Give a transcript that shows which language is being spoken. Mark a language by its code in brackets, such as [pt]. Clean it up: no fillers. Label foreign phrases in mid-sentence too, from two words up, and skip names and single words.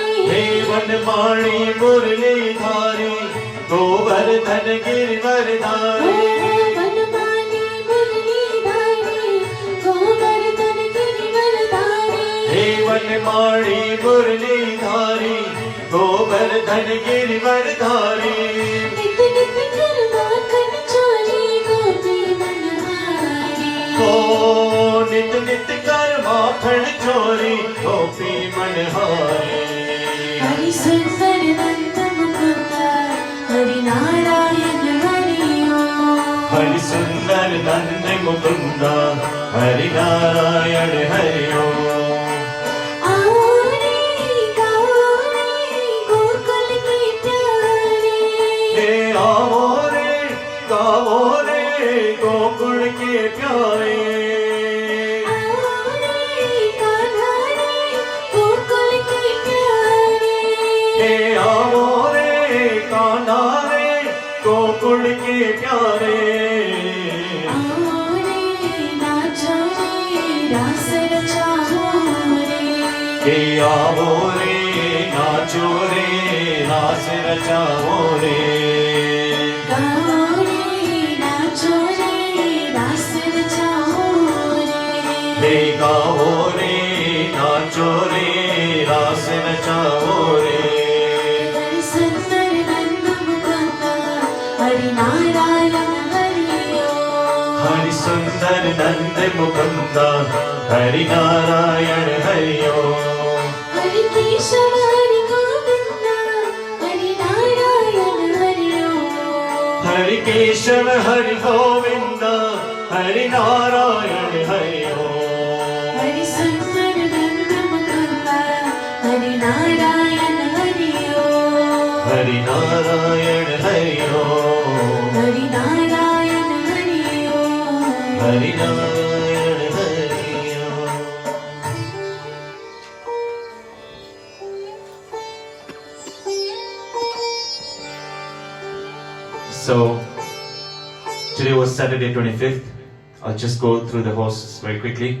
[hi] Hey Vanmali Murlidhari, Govardhan Girivardhari. Vanmali Murlidhari, Govardhan Girivardhari. Hey Vanmali Murlidhari, Govardhan Girivardhari. नित नित कर माखन चोरी गोपी मनहारी. ओह, नित नित कर माखन चोरी, गोपी मनहारी. Hari Sundar Nanda Mukunda, Hari Narayana Hari Om. Hari Sundar Nand Mukunda, Hari Narayana Hari Om. आरे गाओ रे गोकुल के प्यारे. हे आओ रे, गाओ रे, गोकुल के प्यारे. आरे कान्हा रे गोकुल के प्यारे. हे आओ रे, कान्हा रे, गोकुल के प्यारे. आरे नाचो रे रास रचाओ रे. हे आओ रे, नाचो रे, रास रचाओ रे. गाओ रे नाचो रे रास रचाओ रे. हे गाओ रे, नाचो रे, रास रचाओ रे. Hari Sundar Nanda Mukunda, Hari Narayana Hari Om. Hari Sundar Nand Mukunda, Hari Narayana Hari Om. Hari Keshava Hari Govinda, Hari Narayana Hari Om. Hari Keshava Hari Govinda, Hari Narayana Hari Om. Hari Sundar Nanda Mukunda, Hari Narayana Hari Om. Hari Narayana Hari Om. Hari Narayana Hari Om. Hari Narayana Hari Om. [en] So today was Saturday 25th. I'll just go through the hosts very quickly.